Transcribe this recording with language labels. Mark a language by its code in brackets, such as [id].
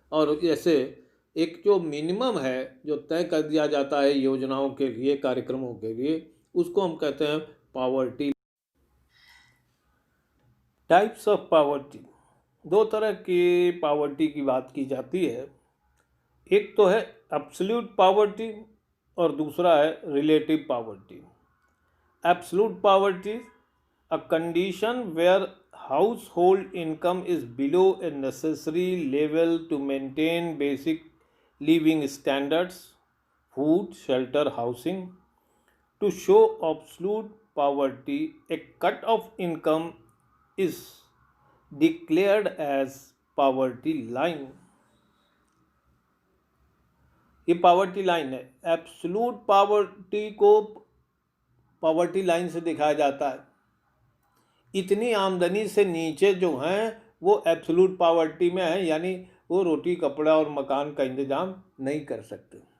[hi] और जैसे एक जो मिनिमम है जो तय कर दिया जाता है योजनाओं के लिए, कार्यक्रमों के लिए, उसको हम कहते हैं पावर्टी। टाइप्स ऑफ पावर्टी, दो तरह की पावर्टी की बात की जाती है। एक तो है एब्सोल्यूट पावर्टी और दूसरा है relative poverty. [en] Absolute poverty, a condition where household income is below a necessary level to maintain basic living standards, food, shelter, housing. To show absolute poverty, a cut of income is declared as poverty line. [hi] ये poverty line है। Absolute poverty को poverty line से दिखाया जाता है। इतनी आमदनी से नीचे जो हैं वो एब्सोल्यूट पावर्टी में है, यानी वो रोटी, कपड़ा और मकान का इंतजाम नहीं कर सकते।